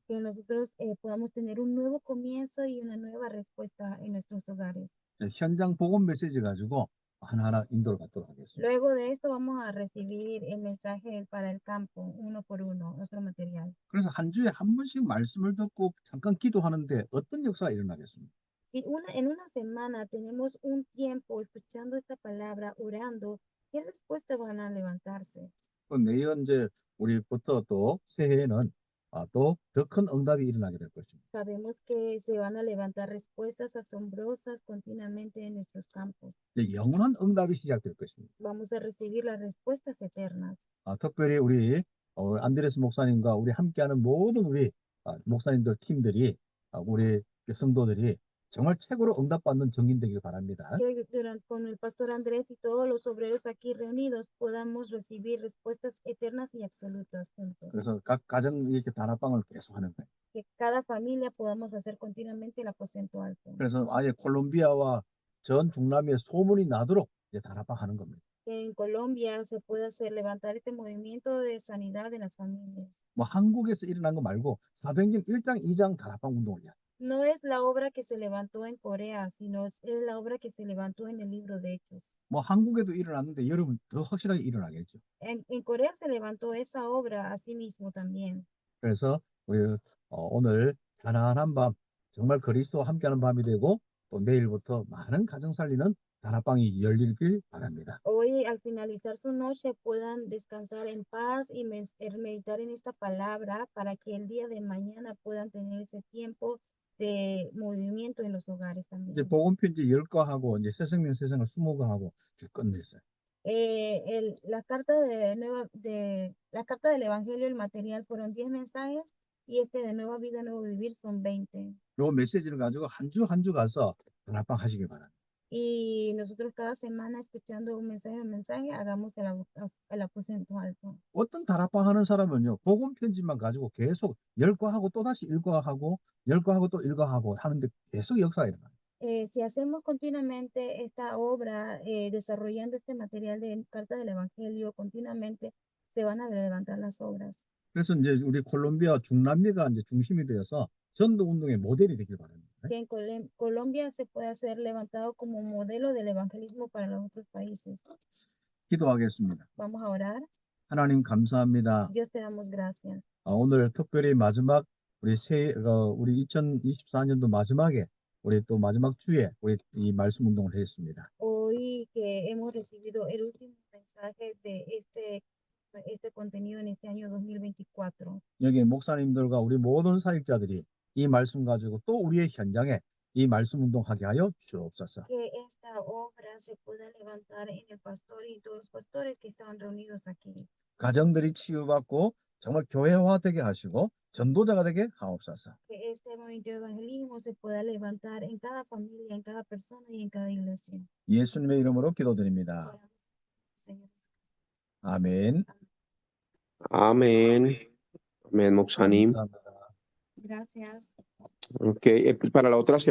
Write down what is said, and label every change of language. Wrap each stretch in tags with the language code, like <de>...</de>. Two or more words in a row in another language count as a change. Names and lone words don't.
<es>Que nosotros podamos tener un nuevo comienzo y una nueva respuesta en nuestros hogares.</es> <ko>현장 복음 메시지 가지고 하나하나 인도를 받도록 하겠습니다.</ko> <es>Luego de esto vamos a recibir el mensaje para el campo, uno por uno, nuestro material.</es> <ko>그래서 한 주에 한 번씩 말씀을 듣고 잠깐 기도하는데 어떤 역사가 일어나겠습니까?</ko> <es>Si en una semana tenemos un tiempo escuchando esta palabra, orando, ¿qué respuestas van a levantarse?</es> <ko>내년 이제 우리부터 또 새해에는 또 더 큰 응답이 일어나게 될 것입니다.</ko> <es>Sabemos que se van a levantar respuestas asombrosas continuamente en nuestros campos.</es> <ko>영원한 응답이 시작될 것입니다.</ko> <es>Vamos a recibir las respuestas eternas.</es> <ko>특별히 우리 안드레스 목사님과 우리 함께하는 모든 우리 목사님들 팀들이 우리 성도들이 정말 최고로 응답받는 정인되길 바랍니다.</ko> <es>Que con el pastor Andrés y todos los obreros aquí reunidos podamos recibir respuestas eternas y absolutas juntos.</es> <ko>그래서 각 가정 이렇게 다락방을 계속 하는 거예요.</ko> <es>Que cada familia podamos hacer continuamente el aposento alto.</es> <ko>그래서 아예 콜롬비아와 전 중남미에 소문이 나도록 이제 다락방 하는 겁니다.</ko> <es>que en Colombia se puede hacer levantar este movimiento de sanidad en las familias.</es> <ko>뭐 한국에서 일어난 거 말고 사도행전 1장, 2장 다락방 운동이야.</ko> <es>No es la obra que se levantó en Corea, sino es la obra que se levantó en el libro de Hechos.</es> <ko>뭐 한국에도 일어났는데 여러분 더 확실하게 일어나겠죠.</ko> <es>En Corea se levantó esa obra a sí mismo también.</es> <ko>그래서 우리 오늘 편안한 밤, 정말 그리스도와 함께하는 밤이 되고 또 내일부터 많은 가정 살리는 다락방이 열리길 바랍니다.</ko> <es>Hoy, al finalizar su noche, puedan descansar en paz y meditar en esta palabra para que el día de mañana puedan tener ese tiempo de movimiento en los hogares</es> <ko>이제</ko> <es>también.</es> <ko>복음 편지 10거 하고 이제 새생명 세상을 20거 하고 쭉 끝냈어요.</ko> <es>La carta la carta del Evangelio, el material fueron 10 mensajes y este de Nueva Vida, Nuevo Vivir son 20.</es> <ko>요 메시지를 가지고 한 주 한 주 가서 다락방 하시기 바랍니다.</ko> <es>Y nosotros cada semana escuchando un mensaje, hagamos el aposento alto.</es> <ko>어떤 다락방 하는 사람은요, 복음 편지만 가지고 계속 10거 하고 또 다시 1거 하고 10거 하고 또 1거 하고 하는데 계속 역사가 일어나요.</ko> <es>Si hacemos continuamente esta obra, desarrollando este material de carta del Evangelio, continuamente se van a levantar las obras.</es> <ko>그래서 이제 우리 콜롬비아 중남미가 이제 중심이 되어서 전도 운동의 모델이 되길 바랍니다.</ko> <es>Que en Colombia se pueda ser levantado como modelo del evangelismo para los otros países.</es> <ko>기도하겠습니다.</ko> <es>Vamos a orar.</es> <ko>하나님 감사합니다.</ko> <es>Dios te damos gracias.</es> <ko>오늘 특별히 마지막 우리 2024년도 마지막에 우리 또 마지막 주에 우리 이 말씀 운동을 했습니다.</ko> <es>Hoy que hemos recibido el último mensaje de este contenido en este año 2024.</es> <ko>여기 목사님들과 우리 모든 사역자들이 이 말씀 가지고 또 우리의 현장에 이 말씀 운동하게 하여 주옵소서.</ko> <es>Que esta obra se pueda levantar en el pastor y todos los pastores que estaban reunidos aquí.</es> <ko>가정들이 치유받고 정말 교회화되게 하시고 전도자가 되게 하옵소서.</ko> <es>Que este movimiento de evangelismo se pueda levantar en cada familia, en cada persona y en cada iglesia.</es> <ko>예수님의 이름으로 기도드립니다.</ko> <es>Oramos, Señor.</es> <ko>아멘.</ko> <es>Amén. Amén, Moxanim.</es> <ko>감사합니다.</ko> <es>Gracias. Ok, pues para la otra semana.</es>